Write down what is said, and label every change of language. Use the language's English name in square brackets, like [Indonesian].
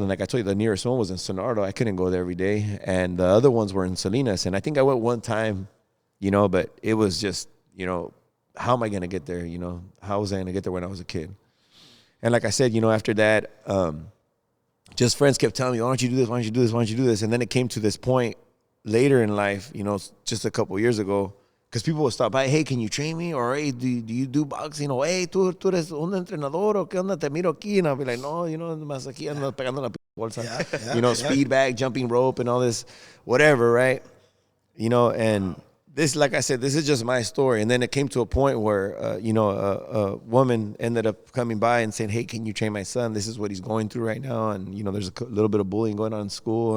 [English] And like I told you, the nearest one was in Sonardo. I couldn't go there every day. And the other ones were in Salinas. And I think I went one time, you know, but it was just, you know, how am I going to get there? You know, how was I going to get there when I was a kid? And like I said, you know, after that, just friends kept telling me, why don't you do this? Why don't you do this? Why don't you do this? And then it came to this point later in life, you know, just a couple of years ago, because people would stop by, hey, can you train me? Or, hey, do you do boxing? Or, hey, [Spanish] tú eres un entrenador, o qué onda, te miro aquí. [English] And I'll be like, no, you know, [Spanish] más aquí ando pegando la bolsa. [English] You know, speed bag, jumping rope, and all this, whatever, right? You know, and this, like I said, this is just my story. And then it came to a point where, you know, a woman ended up coming by and saying, hey, can you train my son? This is what he's going through right now. And, you know, there's a little bit of bullying going on in school.